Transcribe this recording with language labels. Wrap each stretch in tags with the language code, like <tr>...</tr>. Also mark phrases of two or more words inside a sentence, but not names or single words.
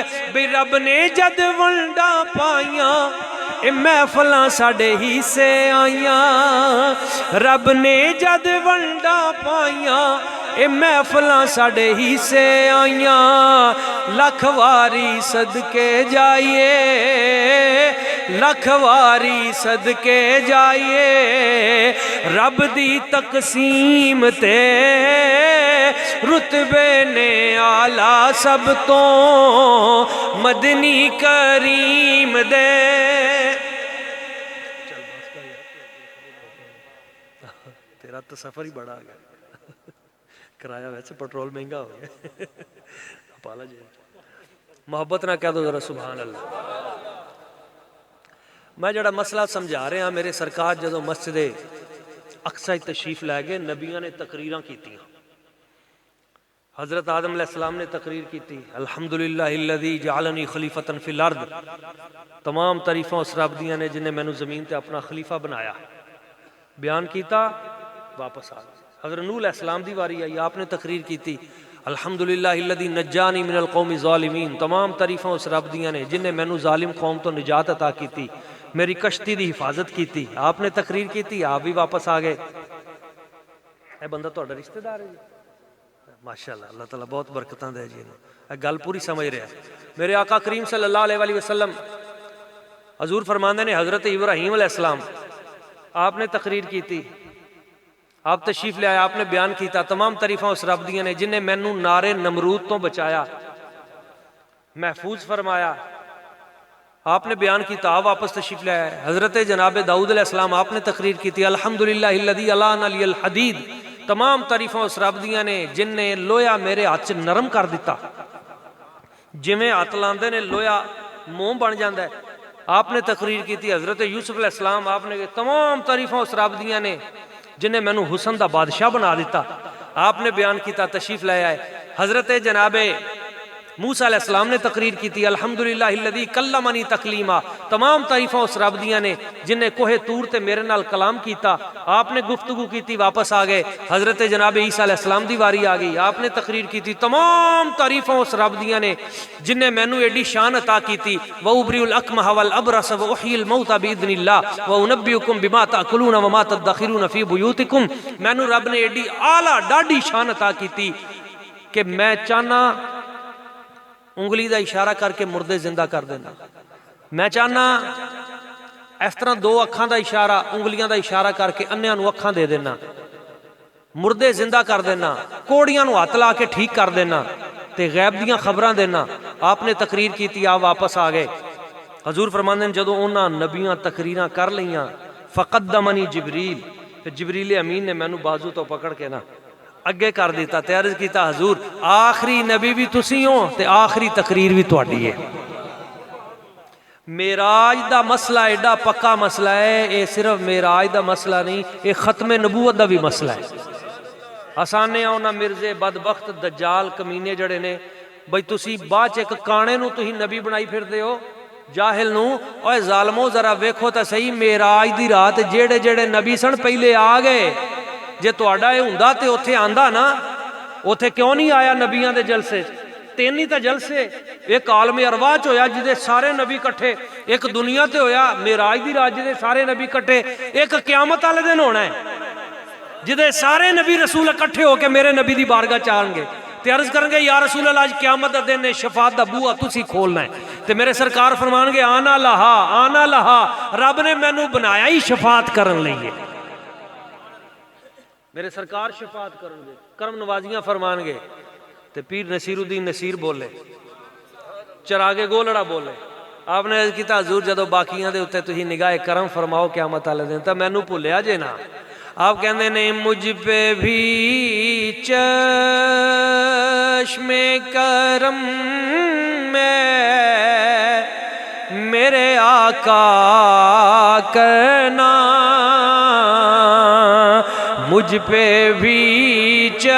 <pa>بھی رب نے جد ونڈا پائیاں اے محفلاں ساڈے ہی سے آئیاں، رب نے جد ونڈا پائیاں اے محفلاں ساڈے ہی سے آئیاں. لکھ واری صدقے جائیے، لکھ واری صدقے جائیے، رب دی تقسیم تے رتبے نے آلہ سب تو مدنی کریم دے. تیرا تو سفر ہی بڑا آ گیا, کرایہ ویسے پٹرول مہنگا ہو گیا. پالا جی محبت نہ کہہ دو ذرا سبحان اللہ. میں جڑا مسئلہ سمجھا رہا ہوں, میرے سرکار جدو مسجد اقصی تشریف لے گئے, نبیاں نے تقریراں کیتیاں.</pa> <ur>حضرت آدم علیہ السلام نے تقریر کی تھی,</ur> <ar>الحمدللہ الذی جعلنی خلیفۃ فی الارض.</ar> <pa>تمام تعریفاں اس رب دیاں نے جن نے مینوں زمین تے اپنا خلیفہ بنایا. بیان کیتا, واپس آ گئے. حضرت نوح علیہ السلام دی واری آئی,</pa> <ur>آپ نے تقریر کی تھی,</ur> <ar>الحمدللہ الذی نجانی من القوم الظالمین.</ar> <pa>تمام تعریفاں اس رب دیاں نے جن نے مینوں ظالم قوم تو نجات عطا کی تھی, میری کشتی دی حفاظت کی تھی.</pa> <ur>آپ نے تقریر کی تھی, آپ بھی واپس آ گئے.</ur> <pa>اے بندہ تہاڈا رشتہ دار ہے جی, ماشاءاللہ, اللہ تعالیٰ بہت برکتاں دے جی. گل پوری سمجھ رہا ہے. میرے آقا کریم صلی اللہ علیہ وسلم حضور فرماندے نے, حضرت ابراہیم علیہ السلام</pa> <ur>آپ نے تقریر کی تھی,</ur> <pa>آپ تشریف لے آئے, آپ نے بیان کیتا, تمام تعریفاں اس رب دیاں نے جن نے مینوں نارے نمرود تو بچایا, محفوظ فرمایا. آپ نے بیان کیتا, آپ واپس تشریف لے آئے. حضرت جناب داؤد علیہ السلام</pa> <ur>آپ نے تقریر کی تھی,</ur> <ar>الحمدللہ الذی الان لی الحدید.</ar> <pa>تمام تعریفاں اس رب دیاں نے جن نے لویا میرے ہاتھ چ نرم کر دیتا. جویں ہاتھ لاندے نے لویا موم بن جاندا ہے.</pa> <ur>آپ نے تقریر کی تھی.</ur> <pa>حضرت یوسف علیہ السلام آپ نے, تمام تعریفاں اس رب دیاں نے جن نے مینوں حسن دا بادشاہ بنا دیتا. آپ نے بیان کیتا, تشریف لے آئے. حضرت جناب موسیٰ علیہ السلام</pa> <ur>نے تقریر کی تھی,</ur> <ar>الحمدللہ الذی کلمنی تکلیما.</ar> <pa>تمام تعریفاں اس رب دیاں نے جن نے کوہ طور تے میرے نال کلام کیتا.</pa> <ur>آپ نے گفتگو کی تھی,</ur> <pa>واپس آ گئے. حضرت جناب عیسیٰ علیہ السلام دی واری آ گئی,</pa> <ur>آپ نے تقریر کی تھی.</ur> <pa>تمام تعریفاں اس رب دیاں نے جن نے مینوں ایڈی شان عطا کی تھی,</pa> <ar>وَأُبْرِئُ الْأَكْمَحَ وَالْأَبْرَصَ وَأُحْيِي الْمَوْتَى بِإِذْنِ اللَّهِ وَأُنَبِّئُكُم بِمَا تَأْكُلُونَ وَمَا تَدَّخِرُونَ فِي بُيُوتِكُم.</ar> <pa>مینوں رب نے ایڈی اعلیٰ ڈاڈی شان عطا کی تھی کہ میں چاہنا انگلی دا اشارہ کر کے مردے زندہ کر دینا. میں چاہنا اس طرح دو اکھاں دا اشارہ, انگلیاں دا اشارہ کر کے انیاں نو اکھاں دے دینا, مردے زندہ کر دینا, کوڑیاں نو ہاتھ لا کے ٹھیک کر دینا, تے غیب دیاں خبراں دینا.</pa> <ur>آپ نے تقریر کی تھی, آپ واپس آ گئے.</ur> <pa>حضور فرماندے ہیں جدوں انہاں نبیاں تقریراں کر لیاں,</pa> <ar>فقدمنی جبریل,</ar> <pa>تے جبریل امین نے مینوں بازو تو پکڑ کے نا اگے کر دیتا تے عرض کیتا, حضور آخری نبی بھی تسی ہو تے آخری تقریر بھی تہاڈی ہے. معراج دا مسئلہ ایڈا پکا مسئلہ ہے, اے صرف معراج دا مسئلہ نہیں, اے ختم نبوت دا بھی مسئلہ ہے. آسانے ہونا مرزے بدبخت دجال کمینے جڑے نے, بھئی تسی باچ ایک کانے نو تسی نبی بنائی پھر دے ہو, جاہل نو. اوے ظالمو ذرا ویکھو تا صحیح, معراج دی رات جڑے جڑے نبی سن پہلے آ گئے. جے تہاڈا اے ہوندا تے اوتھے آندا نا, اوتھے کیوں نہیں آیا نبیاں دے جلسے؟ تین ہی تے جلسے, ایک عالم ارواح چ ہویا جدے سارے نبی کٹھے, ایک دنیا تے ہویا معراج دی رات جدے سارے نبی کٹھے, ایک قیامت والے دن ہونا ہے جدے سارے نبی رسول اکٹھے ہو کے میرے نبی دی بارگاہ چاہن گے تے عرض کرن گے, یا رسول اللہ, اج قیامت دا دن ہے, شفاعت دا بوہا تسی کھولنا ہے. تے میرے سرکار فرمان گے,</pa> <ar>آنا لہا آنا لہا,</ar> <pa>رب نے مینوں بنایا ہی شفاعت کرن لئی. میرے سرکار شفاعت کرن گے, کرم نوازیاں فرمان گے. تے پیر نصیر الدین نصیر بولے, چراغے گولڑا بولے. آپ نے عرض کیتا, حضور جدو باقیاں دے اتے تسی نگاہ کرم فرماؤ قیامت والے دن, تے مینوں بھولیا جے نا.</pa> <ur>آپ کہندے نے, مجھ پہ بھی چشم کرم میں میرے آقا کرنا, مجھ پہ بھی</ur>